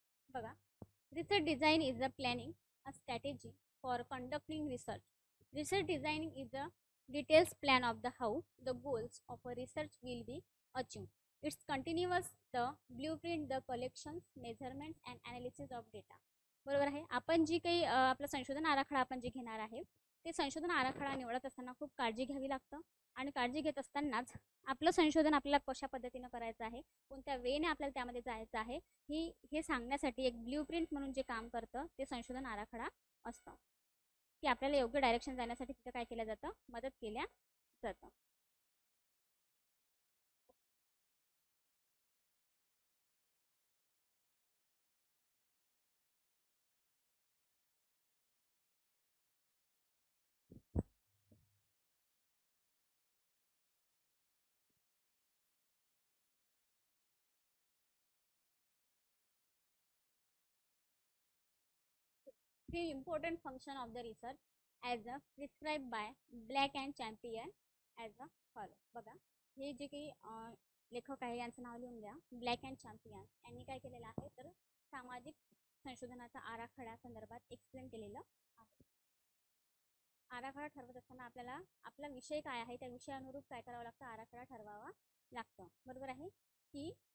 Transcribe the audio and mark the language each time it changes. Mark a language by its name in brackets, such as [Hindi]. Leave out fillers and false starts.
[Marathi] बघा [English] research design is the planning a strategy for conducting research. Research designing is the details plan of the how the goals of a research will be achieved. It's continuous the blueprint, the collections, measurements and analysis of data. [Marathi] बरोबर आहे. आपण जी काही आपलं संशोधन आराखडा आपण जे घेणार आहे ते संशोधन आराखडा निवडत असताना खूप काळजी घ्यावी लागतं. आणि काळजी घेत असतानाच आपलं संशोधन आपल्याला कशा पद्धतीनं करायचं आहे, कोणत्या वेने आपल्याला त्यामध्ये जायचं आहे, हे सांगण्यासाठी एक ब्ल्यूप्रिंट म्हणून जे काम करतं ते संशोधन आराखडा असतं, की आपल्याला योग्य डायरेक्शन जाण्यासाठी तिथं काय केलं जातं, मदत केल्या जातं. [English] Three important function of the research as a prescribed by Black and Champion as a follow. [Marathi] बघा हे जे काही लेखक आहे यांचं नाव लिहून घ्या, ब्लॅक अँड चॅम्पियन. यांनी काय केलेलं आहे तर सामाजिक संशोधनाचा आराखडा संदर्भात एक्सप्लेन केलेलं आहे. आराखडा ठरवत असताना आपल्याला आपला विषय काय आहे त्या विषयानुरूप काय करावं लागतं, आराखडा ठरवावा लागतं, बरोबर आहे. की